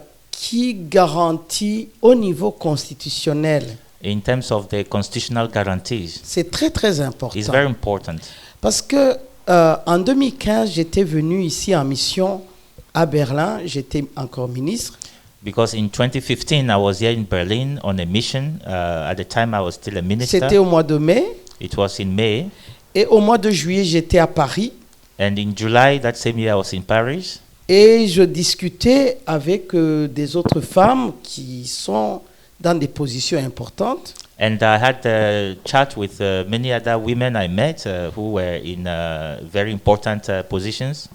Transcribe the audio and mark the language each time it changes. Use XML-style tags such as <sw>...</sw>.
<fr>qui garantit au niveau constitutionnel,</fr> <en>in terms of the constitutional guarantees,</en> <fr>c'est très très</fr> <en>is</en> <fr>important.</fr> <en>very important.</en> <fr>Parce que en 2015, j'étais venu ici en mission à Berlin, j'étais encore ministre.</fr> <en>Because in 2015, I was here in Berlin on a mission. At the time, I was still a minister.</en> <fr>C'était au mois de mai.</fr> <en>It was in May.</en> <fr>Et au mois de juillet, j'étais à Paris.</fr> <en>And in July, that same year, I was in Paris.</en> <fr>Et je discutais avec des autres femmes qui sont dans des positions importantes.</fr> <en>And I had a chat with many other women I met who were in very important positions.</en>